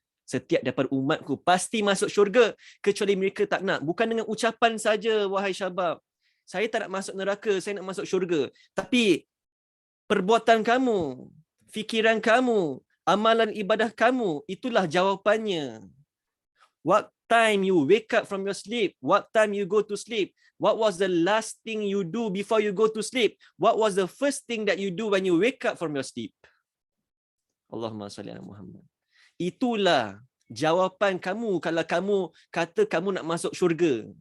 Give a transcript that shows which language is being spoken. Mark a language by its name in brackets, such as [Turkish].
[Malay] Setiap daripada umatku pasti masuk syurga kecuali mereka tak nak. Bukan dengan ucapan saja wahai Syabab. Saya tak nak masuk neraka, saya nak masuk syurga. Tapi perbuatan kamu, fikiran kamu, amalan ibadah kamu, itulah jawapannya. [English] What time you wake up from your sleep? What time you go to sleep? What was the last thing you do before you go to sleep? What was the first thing that you do when you wake up from your sleep? [Arabic] Allahumma salli ala Muhammad. [Malay] Itulah jawapan kamu kalau kamu kata kamu nak masuk syurga.